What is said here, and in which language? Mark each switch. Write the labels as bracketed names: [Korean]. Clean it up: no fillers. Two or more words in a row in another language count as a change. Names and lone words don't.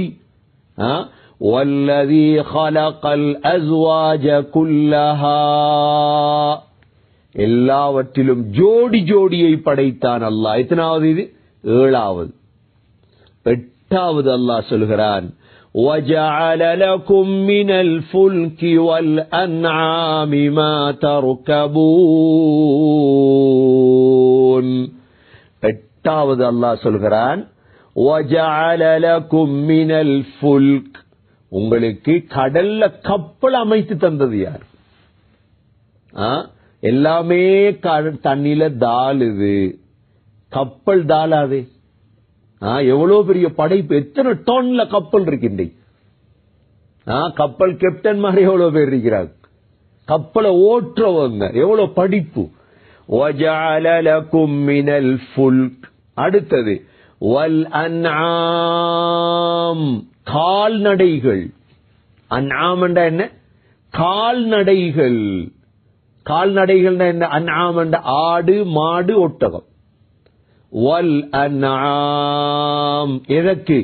[Arabic] والذي خلق الأزواج كلها, [Tamil] எல்லாவற்றிலும் ஜோடி ஜோடியை படைத்தான் அல்லாஹ். எத்தனாவது இது? 7வது. எட்டாவது அல்லாஹ் சொல்கிறான் [Arabic] وَجَعَلَ لَكُم مِّنَ الْفُلْكِ وَالْأَنْعَامِ مَا تَرْكَبُونَ. [Tamil] எட்டாவது அல்லாஹ் சொல்கிறான் [Arabic] وَجَعَلَ لَكُم مِّنَ الْفُلْكِ, [Tamil] உங்களுக்கு கடல்ல கப்பல் அமைத்து தந்தது யார்? எல்லாமே தண்ணில தாளுது, கப்பல் தாளாது. எவ்வளவு பெரிய படைப்பு, எத்தனை டன்ல கப்பல் இருக்கின்ற கப்பல் கேப்டன் மாதிரி எவ்வளவு பேர் இருக்கிறாங்க, கப்பலை ஓட்டுறவங்க எவ்வளவு படிப்பு. [Arabic] وَجَعَلَ لَكُم مِّنَ الْفُلْكِ. [Tamil] அடுத்தது وَالْأَنْعَامِ, கால்நடைகள். அன்ஆம் என்ற என்ன? கால்நடைகள். கால்நடைகள் என்ன? அன்ஆம் என்ற ஆடு மாடு ஒட்டகம். وَالْأَنْعَامِ எதற்கு?